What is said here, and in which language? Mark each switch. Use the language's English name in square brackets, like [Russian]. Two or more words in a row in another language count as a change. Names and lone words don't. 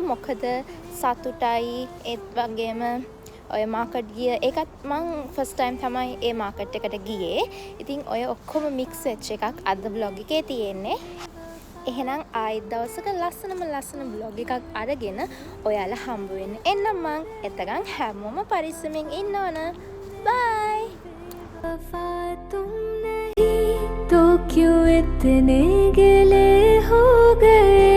[Sinhala] මොකද සතුටයි ඒත් වගේම ඔය මාකට් ගිය ඒකත් මං [English] first time [Sinhala] තමයි ඒ මාකට් එකට ගියේ. ඉතින් ඔය ඔක්කොම mix වෙච්ච එකක් අද vlog එකේ තියෙන්නේ. එහෙනම් ආයෙත් දවසක ලස්සන vlog එකක් අරගෙන ඔයාලා හම්බ වෙන්න. එන්නම් මං එතකන් හැමෝම පරිස්සමෙන් ඉන්න ඕන. bye. [Hindi] वफा तुम नहीं तो क्यों इतने गिले हो गए